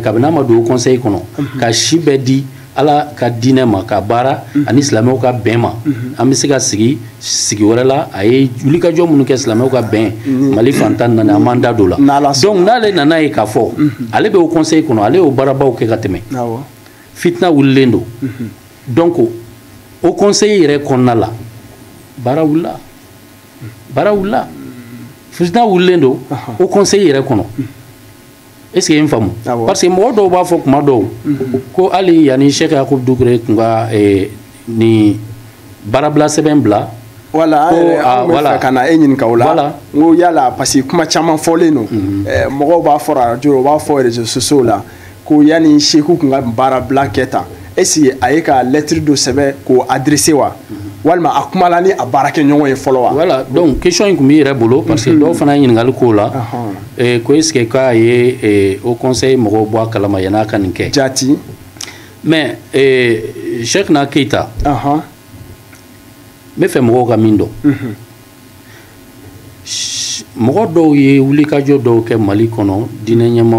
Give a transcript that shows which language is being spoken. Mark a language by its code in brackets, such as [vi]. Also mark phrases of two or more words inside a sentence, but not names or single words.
[bm] kabini a ma don [fr] au conseil [bm] kɔnɔ ka si bɛɛ di ala ka diinɛ ma ka baara ani silamɛw ka bɛn ma an bɛ se ka sigi wɛrɛ la a ye wulikajɔ minnu kɛ silamɛw ka bɛn mali fantan naani an m'an da don la donc n'ale nana ye k'a fɔ ale bɛ [fr] au conseil [bm] kɔnɔ ale y'o baarabaw kɛ ka tɛmɛ fitina wulilen don donc [fr] au conseil [bm] yɛrɛ kɔnɔna la baara wulila fitina wulilen don [fr] au conseil [bm] yɛrɛ kɔnɔ [fr] est ce que [bm] n faamu [fr] parce que [bm] mɔgɔ dɔw b'a fɔ kuma dɔw ko hali yanni Cheikh Yakubu Dukure tun ka ni baarabila sɛbɛn bila [fr] voilà voilà [bm] ka na e ɲininka o la n ko yala [fr] parce que [bm] kuma caman fɔlen don mɔgɔw b'a fɔ radio u b'a fɔ [fr] réseaux sociaux [bm] la ko yanni Seku tun ka baarabila kɛ tan [fr] est ce que [bm] a ye ka lettre dɔ sɛbɛn k'o adressé wa walima a kumala ni a baarakɛɲɔgɔn ye fɔlɔ wa voilà donc question in tun b'i yɛrɛ bolo [fr] parce que [bm] dɔw fana ye ɲininkali k'o la ko [fr] est ce que [bm] k'a ye [fr] au conseil [bm] mɔgɔw bɔ a kalama yan'a ka nin kɛ jaati mais Cheikh na Keita n bɛ fɛ mɔgɔw ka min dɔn mɔgɔ dɔw ye wulikajɔ dɔw kɛ Mali kɔnɔ diinɛ ɲɛmaaw